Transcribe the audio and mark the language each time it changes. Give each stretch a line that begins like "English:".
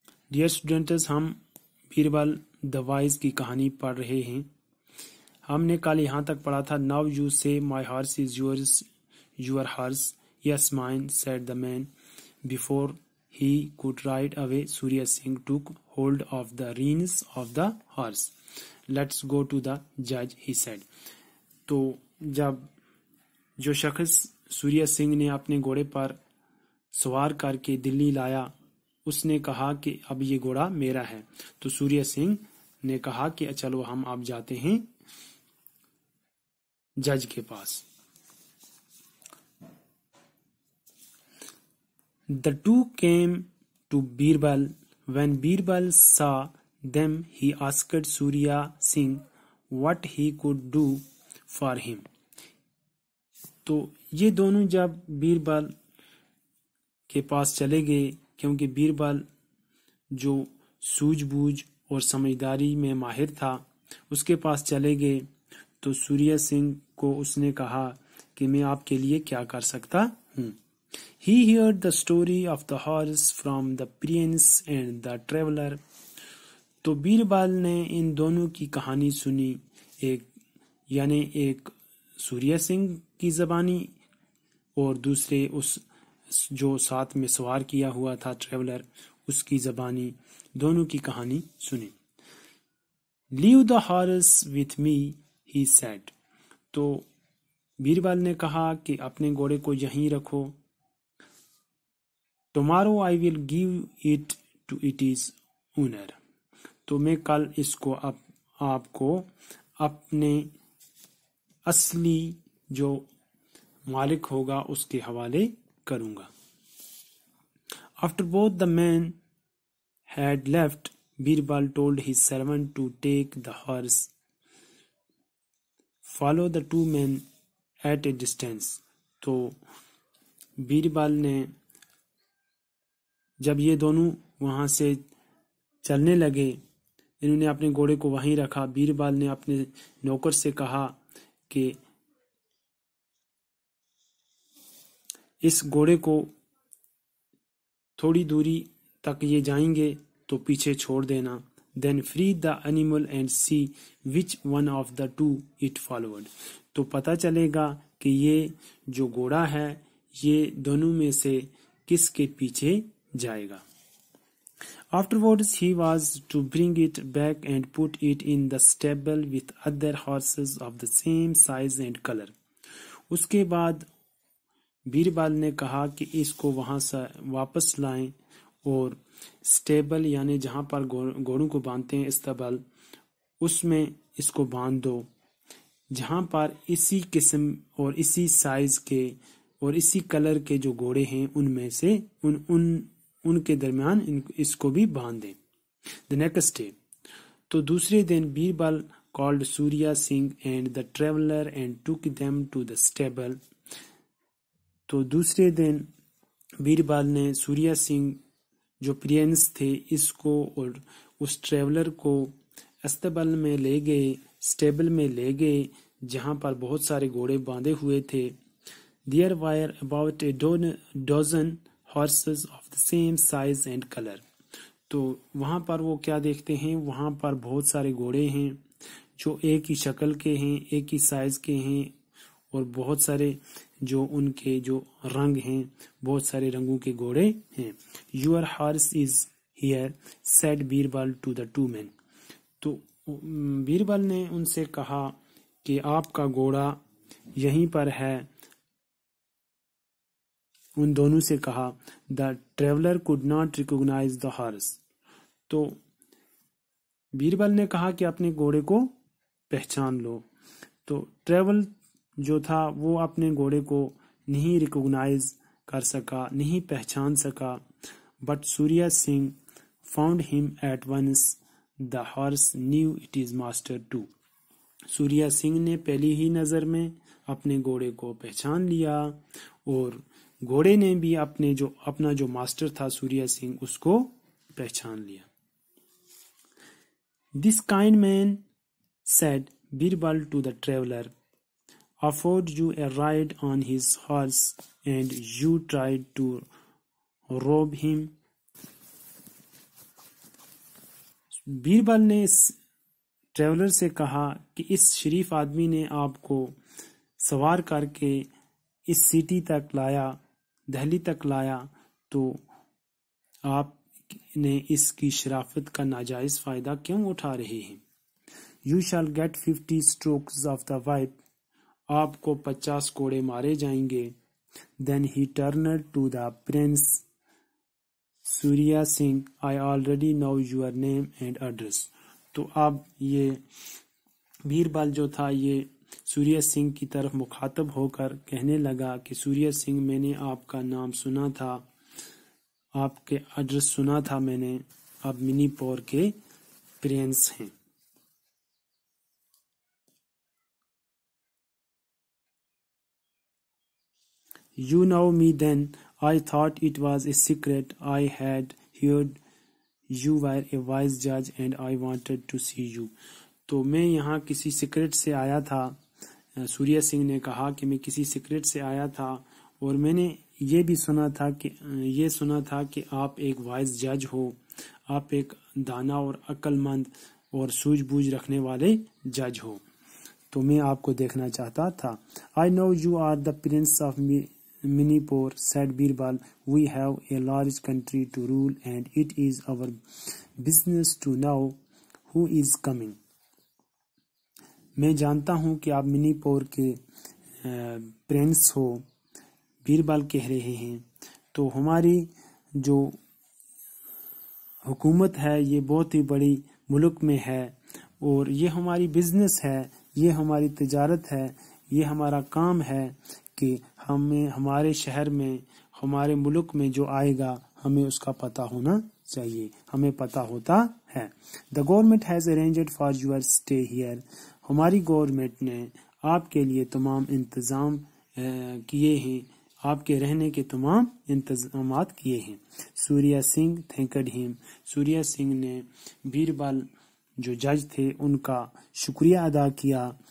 Urdu: Dear students, ہم بیربل دا wise کی کہانی پڑھ رہے ہیں. ہم نے کل یہاں تک پڑھا تھا.
English: Now you say my horse is yours your horse. Yes mine said the man. Before he could ride away, Surya Singh took hold of the reins of the horse. Let's go to the judge, he said.
Urdu: تو جب جو شخص سوریہ سنگھ نے اپنے گھوڑے پر سوار کر کے دلی لایا، اس نے کہا کہ اب یہ گھوڑا میرا ہے. تو سوریہ سنگھ نے کہا کہ چلو ہم اب جاتے ہیں جج کے پاس.
English: The two came to Birbal. When Birbal saw them, he asked Surya Singh what he could do for him.
Urdu: تو یہ دونوں جب بیربل کے پاس چلے گئے، کیونکہ بیربل جو سوجھ بوجھ اور سمجھداری میں ماہر تھا، اس کے پاس چلے گئے، تو سوریہ سنگھ کو اس نے کہا کہ میں آپ کے لیے کیا کر سکتا ہوں.
English: He heard the story of the horse from the prince and the traveler.
Urdu: تو بیربل نے ان دونوں کی کہانی سنی، ایک سوریہ سنگھ کی زبانی اور دوسرے اس جو ساتھ میں سوار کیا ہوا تھا ٹریولر، اس کی زبانی. دونوں کی کہانی سنی.
English: Leave the horse with me, he said.
Urdu: تو بیربل نے کہا کہ اپنے گھوڑے کو یہیں رکھو.
English: Tomorrow I will give it to its owner.
Urdu: تو میں کل اس کو آپ کو اپنے اصلی جو مالک ہوگا اس کے حوالے کروں گا.
English: After both the men had left, Birbal told his servant to take the horse, follow the two men at a distance.
Urdu: تو بیربل نے جب یہ دونوں وہاں سے چلنے لگے، انہوں نے اپنے گھوڑے کو وہیں رکھا. بیربل نے اپنے نوکر سے کہا کہ اس گھوڑے کو تھوڑی دوری تک یہ جائیں گے تو پیچھے چھوڑ دینا.
English: Then free the animal and see which one of the two it followed.
Urdu: تو پتہ چلے گا کہ یہ جو گھوڑا ہے یہ دونوں میں سے کس کے پیچھے جائے گا.
English: Afterwards he was to bring it back and put it in the stable with other horses of the same size and color.
Urdu: اس کے بعد بیربل نے کہا کہ اس کو وہاں سے واپس لائیں اور سٹیبل یعنی جہاں پر گھوڑوں کو باندھتے ہیں استبل، اس میں اس کو باندھ دو، جہاں پر اسی قسم اور اسی سائز کے اور اسی کلر کے جو گھوڑے ہیں ان میں سے ان کے درمیان اس کو بھی باندھ دیں.
English: The next day.
Urdu: تو دوسرے دن
English: Birbal called Surya Singh and the traveler and took them to the stable.
Urdu: تو دوسرے دن بیربل نے سوریہ سنگھ جو پرنس تھے اس کو اور اس ٹریولر کو استبل میں لے گئے، اسٹیبل میں لے گئے جہاں پر بہت سارے گھوڑے باندھے ہوئے تھے.
English: There were about a dozen horses of the same size and color.
Urdu: تو وہاں پر وہ کیا دیکھتے ہیں، وہاں پر بہت سارے گھوڑے ہیں جو ایک ہی شکل کے ہیں، ایک ہی سائز کے ہیں، اور بہت سارے جو ان کے جو رنگ ہیں، بہت سارے رنگوں کے گھوڑے ہیں.
English: Your horse is here, said Birbal to the two men.
Urdu: تو بیربل نے ان سے کہا کہ آپ کا گھوڑا یہیں پر ہے. ان دونوں سے کہا
English: the traveler could not recognize the horse.
Urdu: تو بیربل نے کہا کہ اپنے گھوڑے کو پہچان لو. تو ٹریول جو تھا وہ اپنے گھوڑے کو نہیں ریکوگنائز کر سکا, نہیں پہچان سکا.
English: But Surya Singh found him at once. The horse knew it is master too.
Urdu: سوریا سنگھ نے پہلی ہی نظر میں اپنے گھوڑے کو پہچان لیا اور گھوڑے نے بھی اپنا جو ماسٹر تھا سوریا سنگھ اس کو پہچان لیا.
English: This kind man said Birbal to the traveler, offered you a ride on his horse and you tried to rob him.
Urdu: Birbal نے اس ٹریولر سے کہا کہ اس شریف آدمی نے آپ کو سوار کر کے اس سٹی تک لایا, دہلی تک لایا, تو آپ نے اس کی شرافت کا ناجائز فائدہ کیوں اٹھا رہے ہیں؟
English: You shall get 50 strokes of the whip.
Urdu: آپ کو 50 کوڑے مارے جائیں گے.
English: Then he turned to the prince. Surya Singh, I already know your name and address.
Urdu: تو اب یہ بیربل جو تھا یہ سوریا سنگھ کی طرف مخاطب ہو کر کہنے لگا کہ سوریا سنگھ میں نے آپ کا نام سنا تھا, آپ کے ایڈریس سنا تھا میں نے, آپ منی پور کے پرنس ہیں.
English: You know me then. I thought it was a secret. I had heard you were a wise judge and I wanted to see you.
Urdu: تو میں یہاں کسی سیکرٹ سے آیا تھا. سوریا سنگھ نے کہا کہ میں کسی سیکرٹ سے آیا تھا اور میں نے یہ بھی سنا تھا کہ آپ ایک وائز جج ہو, آپ ایک دانا اور عقل مند اور سوجھ بوجھ رکھنے والے جج ہو, تو میں آپ کو دیکھنا چاہتا تھا.
English: I know you are the prince of Manipur, said Birbal. We have a large country to rule and it is our business to know who is coming.
Urdu: میں جانتا ہوں کہ آپ منی پور کے پرنس ہو, بیربل کہہ رہے ہیں, تو ہماری جو حکومت ہے یہ بہت ہی بڑی ملک میں ہے اور یہ ہماری بزنس ہے, یہ ہماری تجارت ہے, یہ ہمارا کام ہے کہ ہمیں ہمارے شہر میں, ہمارے ملک میں جو آئے گا ہمیں اس کا پتہ ہونا چاہیے, ہمیں پتہ ہوتا ہے.
English: The government has arranged for your stay here.
Urdu: ہماری گورنمنٹ نے آپ کے لیے تمام انتظام کیے ہیں, آپ کے رہنے کے تمام انتظامات کیے ہیں. سوریا سنگھ
English: thanked him.
Urdu: سوریا سنگھ نے بیربل جو جج تھے ان کا شکریہ ادا کیا.